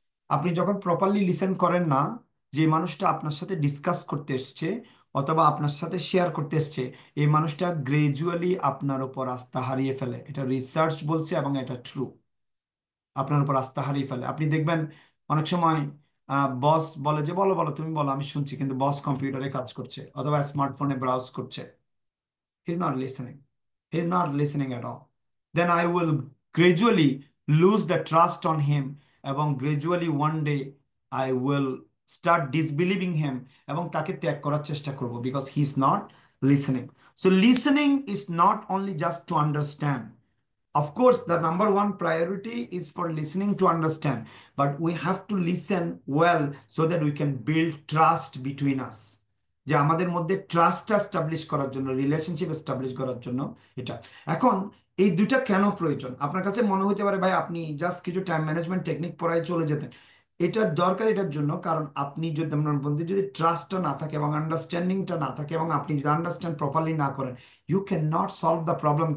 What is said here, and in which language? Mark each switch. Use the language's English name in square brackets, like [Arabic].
[Bangla] আপনি যখন properly listen করেন না, যে মানুষটা আপনার সাথে ডিসকাস করতে এসছে অথবা আপনার সাথে শেয়ার করতে এসছে, এই মানুষটা গ্রাজুয়ালি আপনার উপর আস্থা হারিয়ে ফেলে। এটা রিসার্চ বলছে এবং এটা ট্রু। আপনার উপর আস্থা হারিয়ে ফেলে। আপনি দেখবেন অনেক সময় বস বলে যে বলো বলো তুমি বলো আমি শুনছি, কিন্তু বস কম্পিউটারে কাজ করছে অথবা স্মার্টফোনে ব্রাউজ করছে। [English] He's not listening. He's not listening at all. Then I will gradually lose the trust on him, এবং gradually one day I will start disbelieving him [Bangla] এবং তাকে ত্যাগ করার চেষ্টা করব, [English] because he's not listening. So listening is not only just to understand. Of course, the number one priority is for listening to understand, but we have to listen well so that we can build trust between us. [Bangla] যে আমাদের মধ্যে ট্রাস্টটা establish করার জন্য, relationship establish করার জন্য এটা। এখন এই দুইটা কেন প্রয়োজন? আপনার কাছে মনে হতে পারে ভাই আপনি জাস্ট কিছু টাইম ম্যানেজমেন্ট টেকনিক পড়ায় চলে যেতেন। এটা দরকার এটার জন্য, কারণ আপনি যদি, আপনার মধ্যে যদি ট্রাস্টটা না থাকে এবং আন্ডারস্ট্যান্ডিংটা না থাকে এবং আপনি যদি আন্ডারস্ট্যান্ড প্রপারলি না করেন, [English] You can not solve the problem.